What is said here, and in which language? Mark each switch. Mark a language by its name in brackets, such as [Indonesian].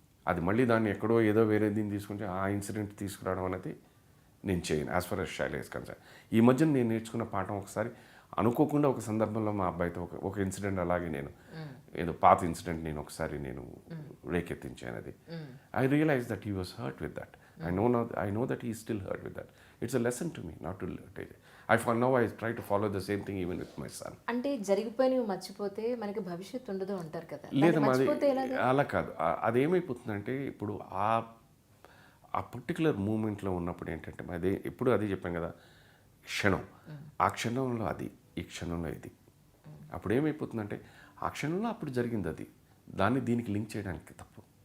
[Telugu] అది మళ్ళీ దాన్ని ఎక్కడో ఏదో వేరే దీన్ని తీసుకుంటే ఆ ఇన్సిడెంట్ తీసుకురావడం అనేది నేను చేయను [English] As far as Shaila is concern. [Telugu] ఈ మధ్యన నేను నేర్చుకున్న పాఠం, ఒకసారి అనుకోకుండా ఒక సందర్భంలో మా అబ్బాయితో ఒక ఇన్సిడెంట్ అలాగే నేను ఏదో పాత ఇన్సిడెంట్ నేను ఒకసారి రేకెత్తించాను. అది [English] I realise that he was hurt with that. I know that he is still hurt with that. It's a lesson to me not to take it. I try to follow the same thing even with my son. [Telugu] అంటే జరిగిపోయినవి మర్చిపోతే మనకి భవిష్యత్తు ఉండదు అంటారు కదా. లేదమ్మా, అది అలా కాదు. అదేమైపోతుందంటే ఇప్పుడు ఆ పర్టికులర్ మూమెంట్లో ఉన్నప్పుడు ఏంటంటే అదే ఎప్పుడు అదే చెప్పాను కదా, క్షణం. ఆ క్షణంలో అది, ఈ క్షణంలో ఇది. అప్పుడు ఏమైపోతుందంటే ఆ క్షణంలో అప్పుడు జరిగింది అది, దాన్ని దీనికి లింక్ చేయడానికి తప్పు.